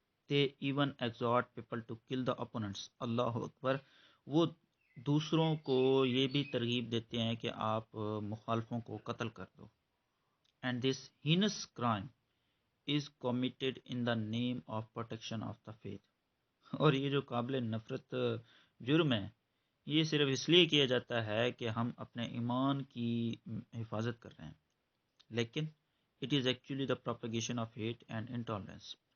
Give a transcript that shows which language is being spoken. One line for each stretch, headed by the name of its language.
English: They even exhort people to kill the opponents.
Arabic: اللہ اکبر.
Urdu: وہ دوسروں کو یہ بھی ترغیب دیتے ہیں کہ آپ مخالفوں کو قتل کر دو.
English: And this heinous crime is committed in the name of protection of the faith.
Urdu: اور یہ جو قابل نفرت جرم ہے یہ صرف اس لیے کیا جاتا ہے کہ ہم اپنے ایمان کی حفاظت کر رہے ہیں، لیکن
English: it is actually the propagation of hate and intolerance.